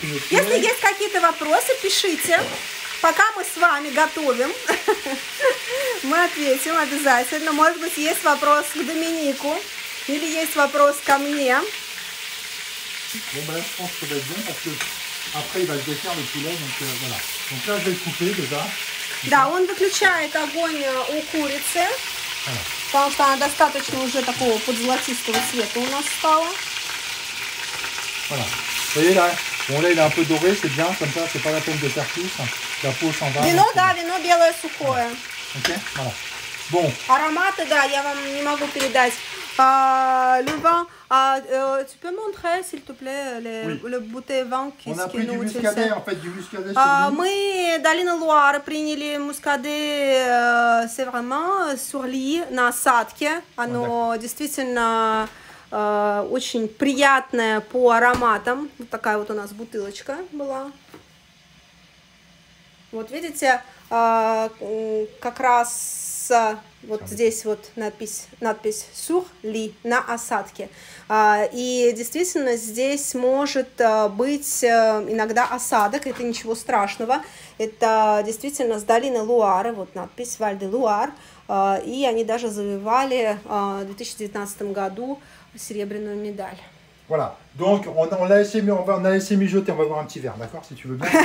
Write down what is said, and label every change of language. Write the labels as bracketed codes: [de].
[ru] Если есть какие-то вопросы, пишите. Пока мы с вами готовим, мы ответим обязательно. Может быть, есть вопрос к Доминику или есть вопрос ко мне. [fr] Bon, ben là, je pense que ça va être bon parce que après il va se défaire le poulet, donc voilà. Donc là, je vais le couper déjà. [ru] Да, он выключает огонь у курицы, потому что она достаточно уже такого подзолотистого цвета у нас стала. [fr] Voilà. Vous voyez là, bon là il est un peu doré, c'est bien, comme ça, c'est pas la peine de faire plus. La peau s'en va. [ru] Вино, да, вино белое сухое. [fr] Ok, voilà. Bon. [ru] Ароматы, да, я вам не могу передать. [fr] Le vin, tu peux montrer s'il te plaît le bouteille vin qui On a pris du muscadet, en fait, du muscadet sur lit. [ru] Мы долина Луары приняли мускаде, [fr] c'est vraiment sur lit, [ru] на осадке. Оно действительно очень приятное по ароматам. Вот такая вот у нас бутылочка была. Вот видите, как раз вот здесь вот надпись sur lit, на осадке. И действительно здесь может быть иногда осадок, это ничего страшного. Это действительно с долины Луары, вот надпись Валь де Луар. И они даже завоевали в 2019 году серебряную медаль. [fr] Voilà, donc on a laissé mijoter, on va boire un petit verre, d'accord, si tu veux bien.